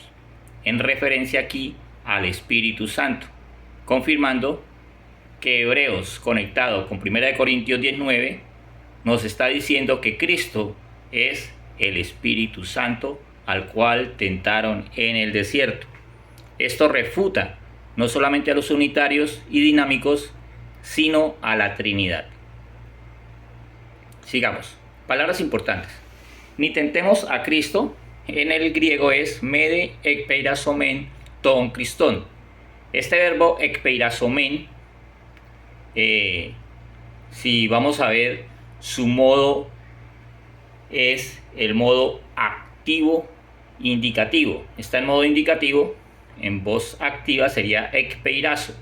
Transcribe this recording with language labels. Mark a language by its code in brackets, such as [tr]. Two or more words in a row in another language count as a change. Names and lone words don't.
[es] En referencia aquí al Espíritu Santo, confirmando que Hebreos, conectado con 1 Corintios 19, nos está diciendo que Cristo es el Espíritu Santo al cual tentaron en el desierto. Esto refuta no solamente a los unitarios y dinámicos, sino a la Trinidad. Sigamos. Palabras importantes. Ni tentemos a Cristo. En el griego es [el] μηδὲ ἐκπειράσωμεν τὸν Χριστόν. [es] Este verbo ekpeirasomen, si vamos a ver su modo, es el modo activo indicativo. Está en modo indicativo, en voz activa sería ekpeirazo.